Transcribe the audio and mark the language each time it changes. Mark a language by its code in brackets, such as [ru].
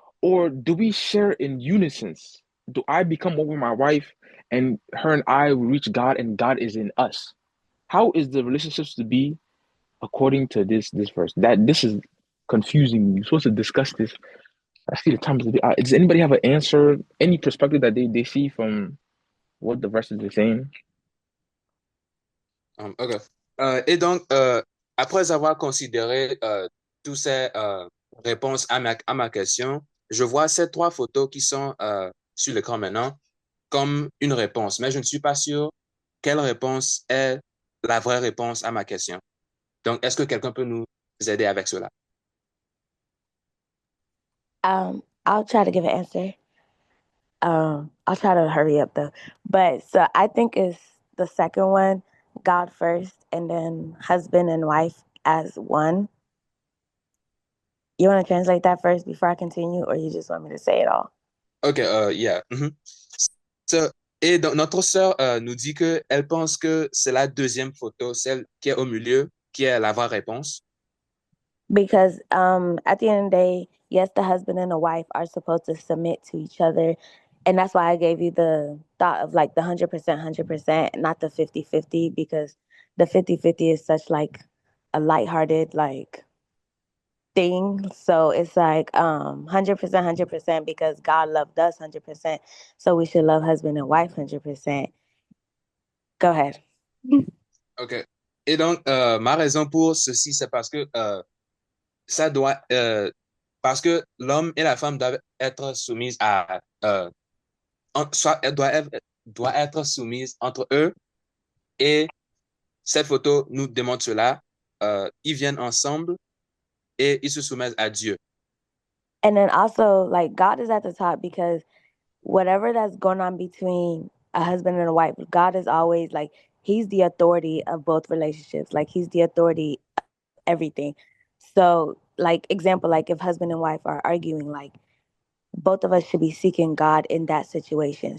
[en] Or do we share in unison? Do I become one with my wife and her and I reach God and God is in us? How is the relationships to be according to this verse? That this is confusing me. You're supposed to discuss this. I see the time. Does anybody have an answer, any perspective that they see from what the verses are saying? OK. [fr] Et donc, après avoir considéré toutes ces réponses à ma question, je vois ces trois photos qui sont sur l'écran maintenant comme une réponse, mais je ne suis pas sûr quelle réponse est la vraie réponse à ma question. Donc, est-ce que quelqu'un peut nous aider avec cela? [en] I'll try to give an answer. I'll try to hurry up though. But so I think it's the second one, God first, and then husband and wife as one. You want to translate that first before I continue, or you just want me to say it all? OK, yeah. [fr] So, et donc, notre sœur nous dit qu'elle pense que c'est la deuxième photo, celle qui est au milieu, qui est la vraie réponse. [en] Because at the end of the day, yes, the husband and the wife are supposed to submit to each other. And that's why I gave you the thought of like the 100%, not the 50-50, because the 50-50 is such like a lighthearted like thing. So it's like 100%, because God loved us 100%. So we should love husband and wife 100%. Go ahead. OK. [fr] Et donc, ma raison pour ceci, c'est parce que ça doit, parce que l'homme et la femme doivent être soumises à, soit elles doivent être soumises entre eux, et cette photo nous démontre cela. Ils viennent ensemble et ils se soumettent à Dieu. [en] And then also, like, God is at the top, because whatever that's going on between a husband and a wife, God is always like, he's the authority of both relationships. Like, he's the authority of everything. So, like, example, like if husband and wife are arguing, like, both of us should be seeking God in that situation.